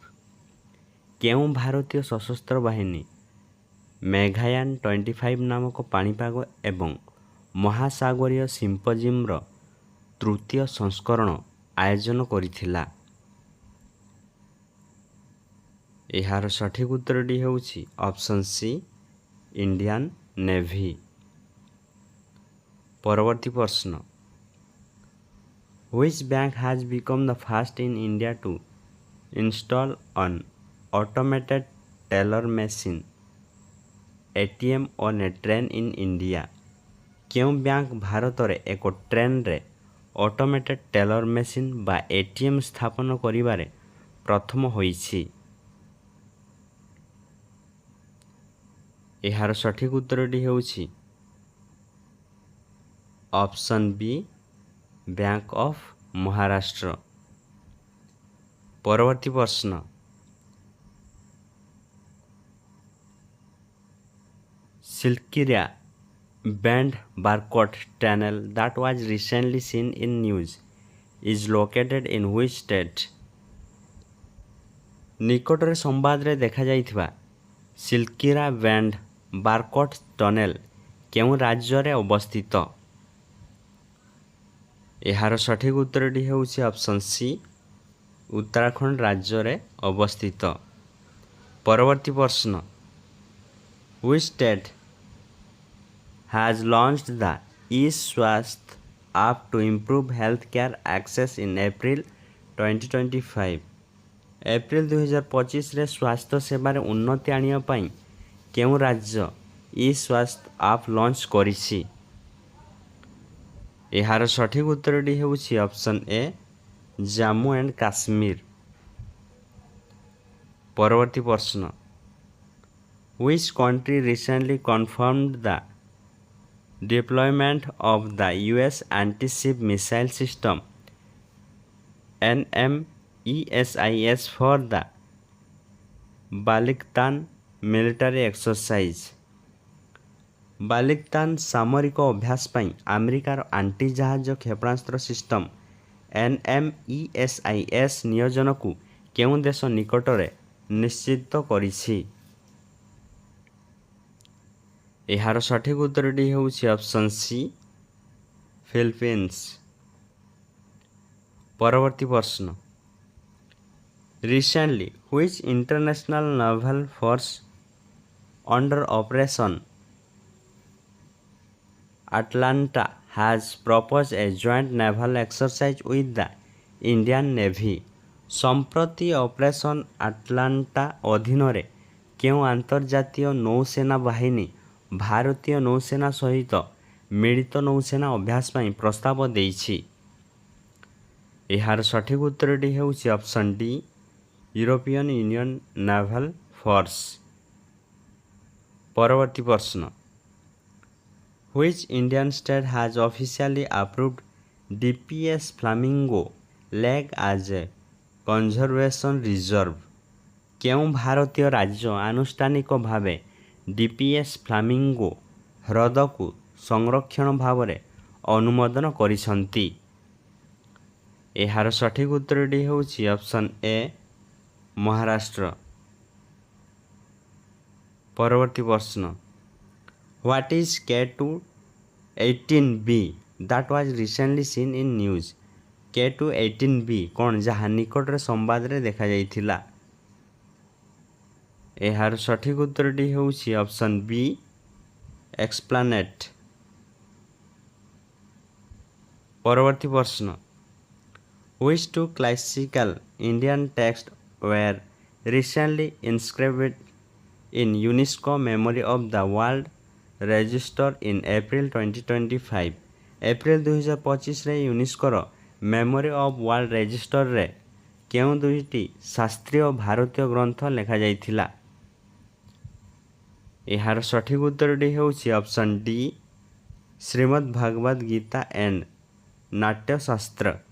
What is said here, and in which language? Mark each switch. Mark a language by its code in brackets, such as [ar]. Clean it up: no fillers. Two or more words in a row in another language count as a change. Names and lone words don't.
[or] କେଉଁ ଭାରତୀୟ ସଶସ୍ତ୍ର ବାହିନୀ ମେଘାୟାନ 25 ନାମକ ପାଣିପାଗ ଏବଂ ମହାସାଗରୀୟ ସିମ୍ପୋଜିୟମ୍ର ତୃତୀୟ ସଂସ୍କରଣ ଆୟୋଜନ କରିଥିଲା? ଏହାର ସଠିକ୍ ଉତ୍ତରଟି ହେଉଛି [en] option C, [or] ଇଣ୍ଡିଆନ୍ ନେଭି। ପରବର୍ତ୍ତୀ ପ୍ରଶ୍ନ, [en] Which bank has become the first in India to install an automated teller machine ATM on a train in India? [or] କେଉଁ ବ୍ୟାଙ୍କ ଭାରତରେ ଏକ ଟ୍ରେନ୍ରେ [en] automated teller machine [or] ବା ATM ସ୍ଥାପନ କରିବାରେ ପ୍ରଥମ ହୋଇଛି? ଏହାର ସଠିକ୍ ଉତ୍ତରଟି ହେଉଛି [en] option B, [or] ବ୍ୟାଙ୍କ ଅଫ୍ ମହାରାଷ୍ଟ୍ର। ପରବର୍ତ୍ତୀ ପ୍ରଶ୍ନ, [en] Silkyria banned barcode tunnel that was recently seen in news is located in which state? [or] ନିକଟରେ ସମ୍ବାଦରେ ଦେଖାଯାଇଥିବା ସିଲ୍କିରା ବ୍ୟାଣ୍ଡ ବାରକୋଡ୍ ଟନେଲ କେଉଁ ରାଜ୍ୟରେ ଅବସ୍ଥିତ? ଏହାର ସଠିକ୍ ଉତ୍ତରଟି ହେଉଛି [en] option C, [or] ଉତ୍ତରାଖଣ୍ଡ ରାଜ୍ୟରେ ଅବସ୍ଥିତ। ପରବର୍ତ୍ତୀ ପ୍ରଶ୍ନ, [en] Which state has launched the eSwasth app to improve healthcare access in April 2025? [or] ଏପ୍ରିଲ 2025ରେ ସ୍ୱାସ୍ଥ୍ୟ ସେବାରେ ଉନ୍ନତି ଆଣିବା ପାଇଁ କେଉଁ ରାଜ୍ୟ eSwasth [en] app launch [or] କରିଛି? ଏହାର ସଠିକ୍ ଉତ୍ତରଟି ହେଉଛି [en] option A, [or] ଜାମ୍ମୁ ଆଣ୍ଡ କାଶ୍ମୀର। ପରବର୍ତ୍ତୀ ପ୍ରଶ୍ନ, [en] Which country recently confirmed the deployment of the US anti-ship missile system NMESIS for the ବାଲିସ୍ତାନ military exercise? [or] ବାଲିସ୍ତାନ ସାମରିକ ଅଭ୍ୟାସ ପାଇଁ ଆମେରିକାର ଆଣ୍ଟି ଜାହାଜ କ୍ଷେପଣାସ୍ତ୍ର ସିଷ୍ଟମ NMESIS ନିୟୋଜନକୁ କେଉଁ ଦେଶ ନିକଟରେ ନିଶ୍ଚିତ କରିଛି? ଏହାର ସଠିକ୍ ଉତ୍ତରଟି ହେଉଛି [en] option C, [or] ଫିଲିପିନ୍ସ। ପରବର୍ତ୍ତୀ ପ୍ରଶ୍ନ, [en] Recently, which international naval force under Operation Atlanta has proposed a joint naval exercise with the Indian Navy? [or] ସମ୍ପ୍ରତି ଅପରେସନ୍ ଆଟଲାଣ୍ଟା ଅଧୀନରେ କେଉଁ ଆନ୍ତର୍ଜାତୀୟ ନୌସେନା ବାହିନୀ ଭାରତୀୟ ନୌସେନା ସହିତ ମିଳିତ ନୌସେନା ଅଭ୍ୟାସ ପାଇଁ ପ୍ରସ୍ତାବ ଦେଇଛି? ଏହାର ସଠିକ୍ ଉତ୍ତରଟି ହେଉଛି [en] option D, [or] ୟୁରୋପିଆନ୍ ୟୁନିୟନ୍ ନାଭାଲ ଫୋର୍ସ। ପରବର୍ତ୍ତୀ ପ୍ରଶ୍ନ, [en] Which Indian state has officially approved DPS Flamingo Lake as a conservation reserve? [or] କେଉଁ ଭାରତୀୟ ରାଜ୍ୟ ଆନୁଷ୍ଠାନିକ ଭାବେ DPS ଫ୍ଲାମିଙ୍ଗୋ ହ୍ରଦକୁ ସଂରକ୍ଷଣ ଭାବରେ ଅନୁମୋଦନ କରିଛନ୍ତି? ଏହାର ସଠିକ୍ ଉତ୍ତରଟି ହେଉଛି [en] option A, [or] ମହାରାଷ୍ଟ୍ର। ପରବର୍ତ୍ତୀ ପ୍ରଶ୍ନ, [en] What is K2-18B that was recently seen in news? [or] K2-18B କ'ଣ ଯାହା ନିକଟରେ ସମ୍ବାଦରେ ଦେଖାଯାଇଥିଲା? ଏହାର ସଠିକ୍ ଉତ୍ତରଟି ହେଉଛି [en] option B, exoplanet. [or] ପରବର୍ତ୍ତୀ ପ୍ରଶ୍ନ, [en] Which two classical Indian texts were recently inscribed in UNESCO Memory of the World Register in April 2025? [or] ଏପ୍ରିଲ 2025ରେ ୟୁନେସ୍କୋର ମେମୋରି ଅଫ୍ ୱାର୍ଲଡ ରେଜିଷ୍ଟରରେ କେଉଁ ଦୁଇଟି ଶାସ୍ତ୍ରୀୟ ଭାରତୀୟ ଗ୍ରନ୍ଥ ଲେଖାଯାଇଥିଲା? ଏହାର ସଠିକ୍ ଉତ୍ତରଟି ହେଉଛି [en] option D [or] ଶ୍ରୀମଦ୍ ଭାଗବତ ଗୀତା ଏଣ୍ଡ ନାଟ୍ୟଶାସ୍ତ୍ର।